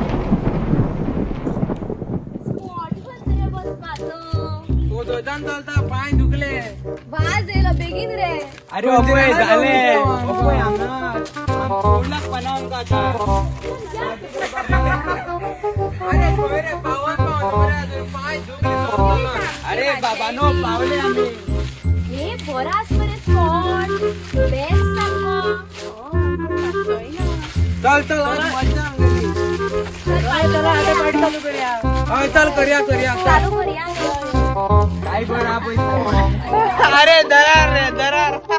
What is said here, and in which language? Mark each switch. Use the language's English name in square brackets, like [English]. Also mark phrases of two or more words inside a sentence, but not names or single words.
[Konkani] चलता पाय दुखले. वाज येयलो बेगीन रे. अरे अपोय झाले, अपोय हांगा सोडलाक पनावन काता. अरे खंय रे पावत मरे अजून पाय दुखले. अरे बाबा नो पावले आम्ही. हे बराच बरे [English] spot best [Konkani] चल चल आज मजा आंगली. चला आता गाडी चालू करूया. हा चल करूया. चालू करूया. काय बरं अरे दरार रे दरार.